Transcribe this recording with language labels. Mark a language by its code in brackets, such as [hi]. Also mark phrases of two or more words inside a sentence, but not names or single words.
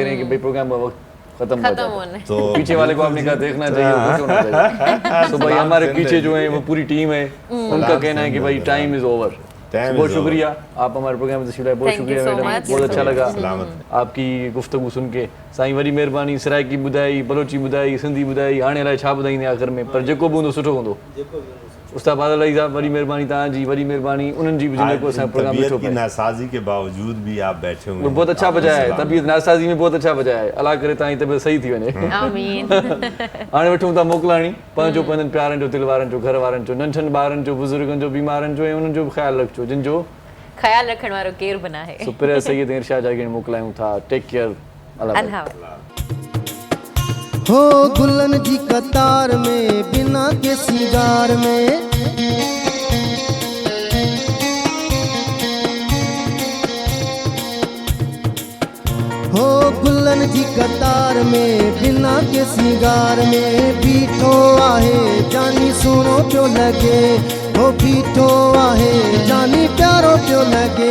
[ur] کہہ رہے ہیں کہ بھائی پروگرام کا وقت ختم ہو ختم جائے. ہونے. تو پیچھے والے کو آپ نے کہا دیکھنا چاہیے، خوش ہونا چاہیے۔ تو بھائی ہمارے پیچھے جو ہے وہ پوری ٹیم ہے، ان کا کہنا ہے کہ بھائی [en] time is over. Time [ur] بہت [en] is [ur] شکریہ، آپ ہمارے پروگرام میں تشریف لائے، بہت [en] Thank you [ur] شکریہ [en] so मैडम, much. [ur] بہت اچھا لگا سلامت. آپ کی گفتگو سن کے. [sd] साईं वरी महिरबानी, सराइकी ॿुधाई, बलोची ॿुधाई, सिंधी ॿुधाई, हाणे अलाए छा ॿुधाईंदे आख़िर में, पर जेको बि हूंदो सुठो हूंदो। उस्ताद बादल अली साहब, वरी महिरबानी तव्हांजी, वरी महिरबानी उन्हनि जी बि जिन को असांजो प्रोग्राम [ur] طبیعت [sd] ॾिठो [ur] کی [sd] पिए। [ur] ناسازی کے باوجود بھی آپ بیٹھے ہوئے وہ ہیں. بہت اچھا آپ کو بجایا ہے, سلام. طبیعت ناسازی میں بہت اچھا بجایا ہے. [sd] अला करे तव्हांजी तबीयत सही थी वञे। आमीन। हाणे वठूं था मोकिलाणी, पंहिंजो पंहिंजनि प्यारनि जो, दिल वारनि जो, घर वारनि जो, नंढनि ॿारनि जो, बुज़ुर्गनि जो, बीमारनि जो, ऐं उन्हनि जो बि ख़्यालु रखिजो जिन जो ख्याल रखण वारो केरु बि न आहे। सुप्रिया सैयद इरशाद जागीर मोकिलायूं था। [en] take care. अल्लाह [sd] अल्लाह। हो गुलन जी कतार में, बिना के सिंगार में, हो गुलन जी कतार में, बिना के सिंगार में, बीठो आहे जानी सुनो पियो लगे, हो बीठो आहे जानी प्यारो पियो लगे।